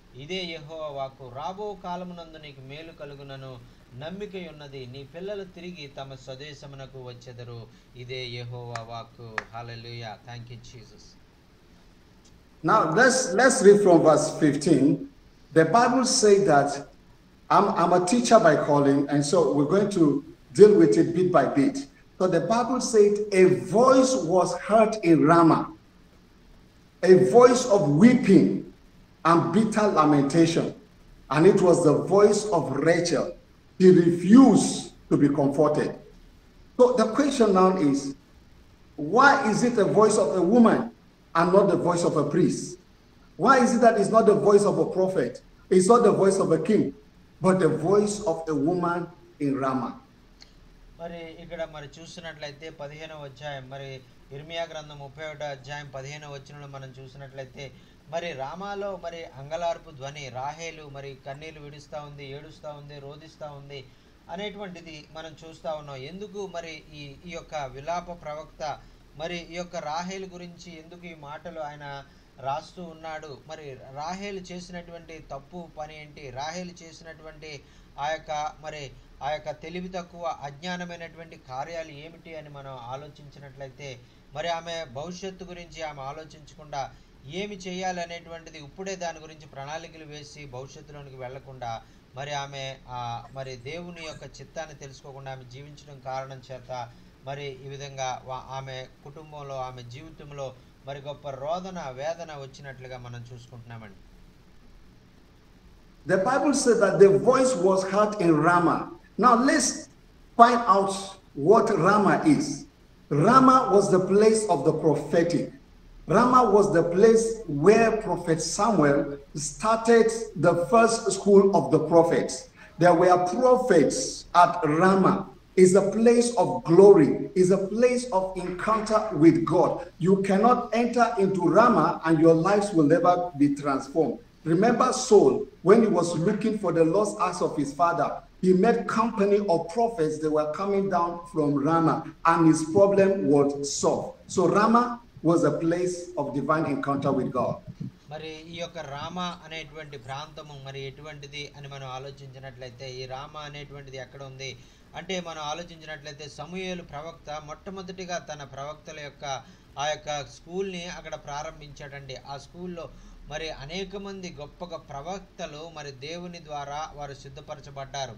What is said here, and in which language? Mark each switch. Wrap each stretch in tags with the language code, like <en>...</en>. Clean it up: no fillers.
<te>ఇదే యెహోవా వాక్కు. రాబో కాలమునందు నీకు మేలు కలుగునను నమ్మికయున్నది. నీ పిల్లలు తిరిగి తమ స్వదేశమునకు వచ్చెదరు. ఇదే యెహోవా వాక్కు. హల్లెలూయా.</te> <en>Thank you Jesus. Now let's read from verse 15. The Bible says that I'm a teacher by calling, and so we're going to deal with it bit by bit. So the Bible said a voice was heard in Ramah, a voice of weeping and bitter lamentation, and it was the voice of Rachel. She refused to be comforted. So the question now is, why is it the voice of a woman and not the voice of a priest? Why is it that it's not the voice of a prophet? It's not the voice of a king, but the voice of a woman in Ramah.</en> <te>మరి ఇక్కడ మరి చూసినట్లయితే 15వ అధ్యాయం మరి ఇర్మియా గ్రంథం 31వ అధ్యాయం 15వ వచనంలో మనం చూసినట్లయితే మరి రామాలో మరి అంగలార్పు ధ్వని, రాహేలు మరి కన్నీళ్లు విడుస్తూ ఉంది, ఏడుస్తూ ఉంది, రోదిస్తూ ఉంది అనేటువంటిది మనం చూస్తూ ఉన్నాం. ఎందుకు మరి ఈ యొక్క విలాప ప్రవక్త మరి ఈ యొక్క రాహేలు గురించి ఎందుకు ఈ మాటలు ఆయన రాస్తూ ఉన్నాడు? మరి రాహేలు చేసినటువంటి తప్పు పని ఏంటి? రాహేలు చేసినటువంటి ఆ యొక్క తెలివి తక్కువ అజ్ఞానమైనటువంటి కార్యాలు ఏమిటి అని మనం ఆలోచించినట్లయితే మరి ఆమె భవిష్యత్తు గురించి ఆమె ఆలోచించకుండా ఏమి చేయాలి అనేటువంటిది ఇప్పుడే దాని గురించి ప్రణాళికలు వేసి భవిష్యత్తులోనికి వెళ్లకుండా మరి ఆమె మరి దేవుని యొక్క చిత్తాన్ని తెలుసుకోకుండా ఆమె జీవించడం కారణం చేత మరి ఈ విధంగా ఆమె కుటుంబంలో, ఆమె జీవితంలో మరి గొప్ప రోదన, వేదన వచ్చినట్లుగా మనం చూసుకుంటున్నామండి.</te> <en>The Bible said that the voice was heard in Ramah. Now let's find out what Ramah is. Ramah was the place of the prophetic. Ramah was the place where Prophet Samuel started the first school of the prophets. There were prophets at Ramah. Is a place of glory, is a place of encounter with God. You cannot enter into Ramah and your lives will never be transformed. Remember Saul, when he was looking for the lost ass of his father, he met company of prophets that were coming down from Ramah, and his problem was solved. So Ramah was a place of divine encounter with God.</en> <te>మరి ఈ యొక్క రామా అనేటువంటి ప్రాంతము మరి ఎటువంటిది అని మనం ఆలోచించినట్లయితే ఈ రామా అనేటువంటిది ఎక్కడ ఉంది అంటే మనం ఆలోచించినట్లయితే సమూయేలు ప్రవక్త మొట్టమొదటిగా తన ప్రవక్తల యొక్క ఆ యొక్క స్కూల్ని అక్కడ ప్రారంభించాడండి. ఆ స్కూల్లో మరి అనేక మంది గొప్ప ప్రవక్తలు మరి దేవుని ద్వారా వారు సిద్ధపరచబడ్డారు.</te>